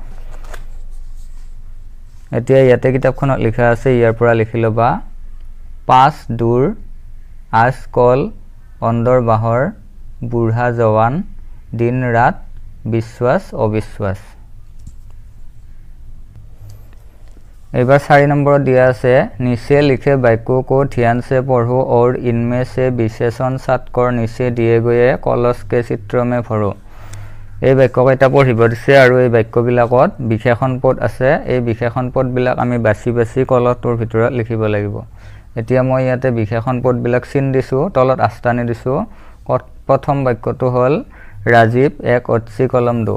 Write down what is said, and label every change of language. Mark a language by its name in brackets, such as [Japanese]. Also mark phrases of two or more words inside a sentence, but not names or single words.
[Assamese] এতিয়া ইয়াতে কিতাপখনত লিখা আছে, ইয়াৰ পৰা লিখি ল'বা। [Hindi] 5 दूर आज कल अंदर बाहर बूढ़ा जवान दिन रात विश्वास अविश्वास। [Assamese] এইবাৰ 4 নম্বৰত দিয়া আছে [Hindi] नीचे लिखे वाक्यों को ध्यान से पढ़ो और इनमें से विशेषण सातकर नीचे दिए गए कलश के चित्र में भरो। [Assamese] এই বাক্যকেইটা পঢ়িব দিছে আৰু এই বাক্যবিলাকত বিশেষণ পদ আছে, এই বিশেষণ পদবিলাক আমি বাছি বাছি কলহটোৰ ভিতৰত লিখিব লাগিব। এতিয়া মই ইয়াতে বিশেষণ পদবিলাক চিন দিছোঁ, তলত আস্তানি দিছোঁ। প্ৰথম বাক্যটো হ'ল ৰাজীৱ [Hindi] एक अच्छी कलम दो।